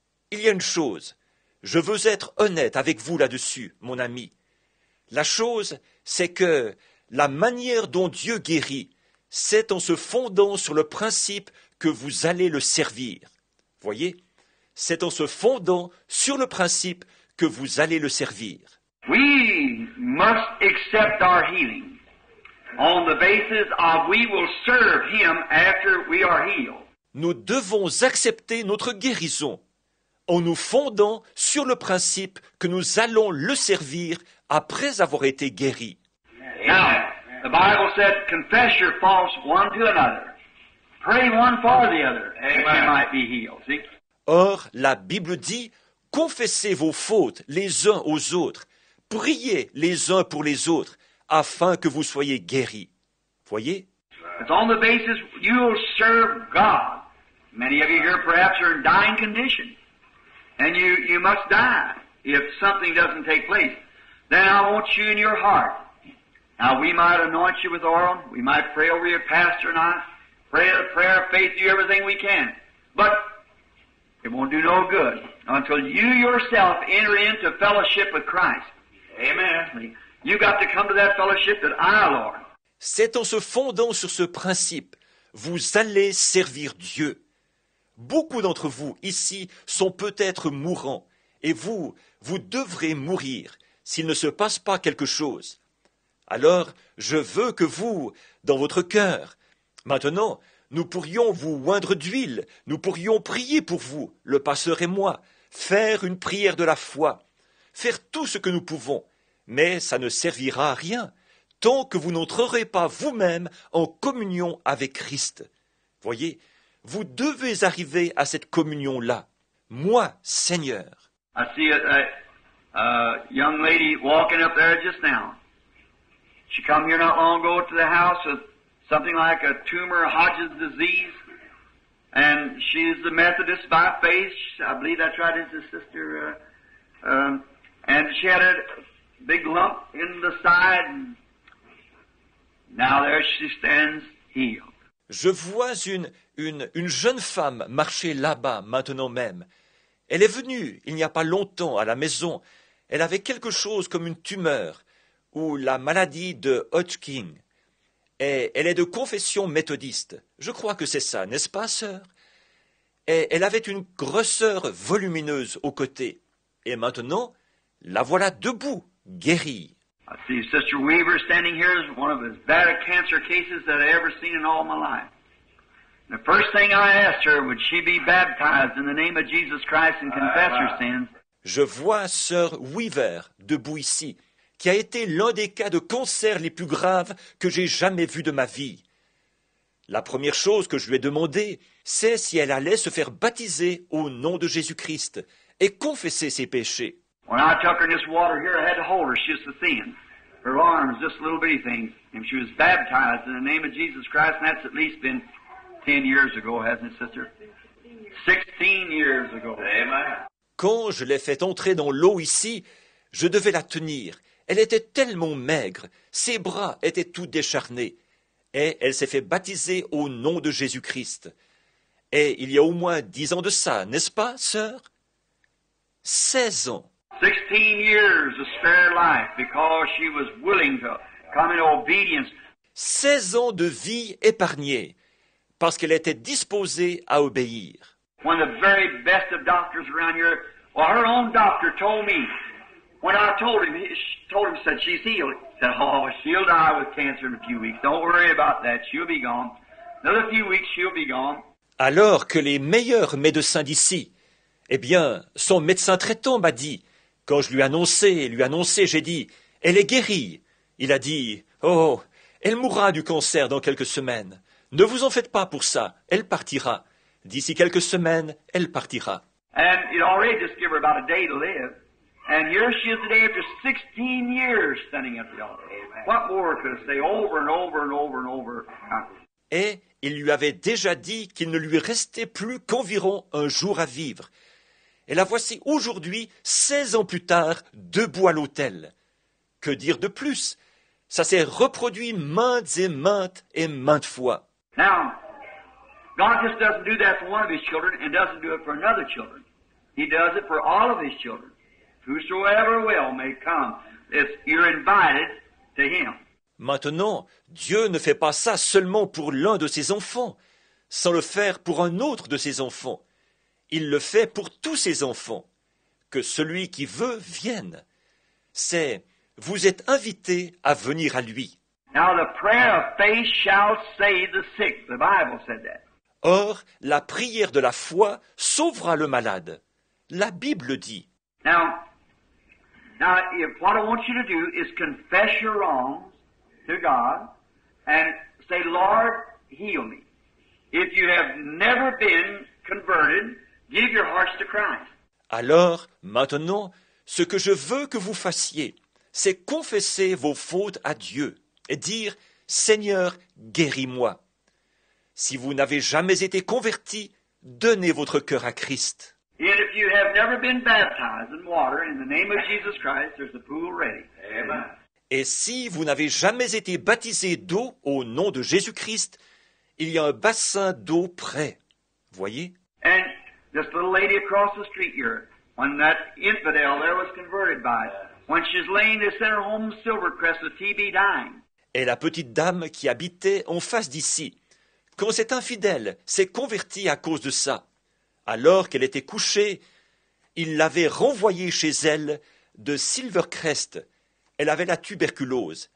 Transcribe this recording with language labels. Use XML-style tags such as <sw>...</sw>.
<fr>Il y a une chose, je veux être honnête avec vous là-dessus, mon ami. La chose, c'est que la manière dont Dieu guérit, c'est en se fondant sur le principe que vous allez le servir. Voyez, c'est en se fondant sur le principe que vous allez le servir.</fr> <en>We must accept our healing on the basis of we will serve Him after we are healed.</en> <fr>Nous devons accepter notre guérison en nous fondant sur le principe que nous allons le servir après avoir été guéris.</fr> <en>Now, the Bible said, confess your faults one to another. Pray one for the other, that you might be healed. See?</en> <fr>Or, la Bible dit, confessez vos fautes les uns aux autres, priez les uns pour les autres, afin que vous soyez guéris. Voyez?</fr> <en>It's on the basis you'll serve God. Many of you here perhaps are in dying condition. And you must die if something doesn't take place. Then I want you in your heart. Now we might anoint you with oil. We might pray over your pastor and I. Pray a prayer of faith, do everything we can. But it won't do no good until you yourself enter into fellowship with Christ. Amen. You got to come to that fellowship that I, Lord.</en> <fr>C'est en se fondant sur ce principe, vous allez servir Dieu. Beaucoup d'entre vous ici sont peut-être mourants, et vous devrez mourir s'il ne se passe pas quelque chose. Alors, je veux que vous, dans votre cœur, maintenant, nous pourrions vous oindre d'huile, nous pourrions prier pour vous, le pasteur et moi, faire une prière de la foi, faire tout ce que nous pouvons, mais ça ne servira à rien tant que vous n'entrerez pas vous-même en communion avec Christ. Voyez, vous devez arriver à cette communion-là. Moi, Seigneur.</fr> <en>I see a young lady walking up there just now. She come here not long ago to the house with something like a tumor, Hodgkin's disease, and she's a Methodist by faith. I believe that's right, it's a sister. And she had a big lump in the side, and now there she stands healed.</en> <fr>Je vois une jeune femme marcher là-bas maintenant même. Elle est venue il n'y a pas longtemps à la maison. Elle avait quelque chose comme une tumeur ou la maladie de Hodgkin. Et elle est de confession méthodiste. Je crois que c'est ça, n'est-ce pas, sœur? Et elle avait une grosseur volumineuse au côté. Et maintenant, la voilà debout, guérie.</fr> <en>I see Sister Weaver standing here is one of as bad a cancer cases that I ever seen in all my life. The first thing I asked her, would she be baptized in the name of Jesus Christ and confess her sins?</en> <fr>Je vois sœur Weaver debout ici, qui a été l'un des cas de cancer les plus graves que j'ai jamais vus de ma vie. La première chose que je lui ai demandé, c'est si elle allait se faire baptiser au nom de Jésus-Christ et confesser ses péchés.</fr> <en>When I took her in this water here, I had to hold her. She was so thin. Her arms, just little bitty things. And she was baptized in the name of Jesus Christ, and that's at least been 10 years ago, hasn't it, sister? 16 years ago. Amen.</en> <fr>Quand je l'ai fait entrer dans l'eau ici, je devais la tenir. Elle était tellement maigre, ses bras étaient tout décharnés. Et elle s'est fait baptiser au nom de Jésus-Christ. Et il y a au moins 10 ans de ça, n'est-ce pas, sœur? 16 ans.</fr> <en>16 years of spare life because she was willing to come in obedience.</en> <fr>16 ans de vie épargnée parce qu'elle était disposée à obéir.</fr> <en>One of the very best of doctors around here, well, her own doctor told me, when I told him, said she's healed. He said, oh, she'll die with cancer in a few weeks. Don't worry about that. She'll be gone. Another few weeks, she'll be gone.</en> <fr>Alors que les meilleurs médecins d'ici, eh bien, son médecin traitant m'a dit, quand je lui ai annoncé, j'ai dit, elle est guérie. Il a dit, oh, elle mourra du cancer dans quelques semaines. Ne vous en faites pas pour ça, elle partira. D'ici quelques semaines, elle partira.</fr> <en>And it already just give her about a day to live. And here she is today after 16 years standing at the altar. What more could I say over and over and over and over?</en> <fr>Et il lui avait déjà dit qu'il ne lui restait plus qu'environ un jour à vivre. Et la voici aujourd'hui, 16 ans plus tard, debout à l'autel. Que dire de plus? Ça s'est reproduit maintes et maintes fois.</fr> <en>Now, God just doesn't do that for one of His children and doesn't do it for another children. He does it for all of His children. Whosoever will may come. You're invited to Him.</en> <fr>Maintenant, Dieu ne fait pas ça seulement pour l'un de ses enfants, sans le faire pour un autre de ses enfants. Il le fait pour tous ses enfants. Que celui qui veut vienne. C'est, vous êtes invités à venir à lui.</fr> <en>Now the prayer of faith shall save the sick. The Bible said that.</en> <fr>Or, la prière de la foi sauvera le malade. La Bible dit.</fr> <en>Now, what I want you to do is confess your wrongs to God and say, Lord, heal me. If you have never been converted, give your hearts to Christ.</en> <fr>Alors, maintenant, ce que je veux que vous fassiez, c'est confesser vos fautes à Dieu et dire « Seigneur, guéris-moi ». Si vous n'avez jamais été converti, donnez votre cœur à Christ.</fr> <en>And if you have never been baptized in water, in the name of Jesus Christ, there's a pool ready. Amen.</en> <fr>Et si vous n'avez jamais été baptisé d'eau au nom de Jésus-Christ, il y a un bassin d'eau prêt. Voyez?</fr> <en>And this little lady across the street here, when that infidel there was converted by it, when she's laying this in her home Silvercrest with TB dying.</en> <fr>Et la petite dame qui habitait en face d'ici, quand cet infidèle s'est converti à cause de ça, alors qu'elle était couchée, il l'avait renvoyée chez elle de Silvercrest. Elle avait la tuberculose.</fr>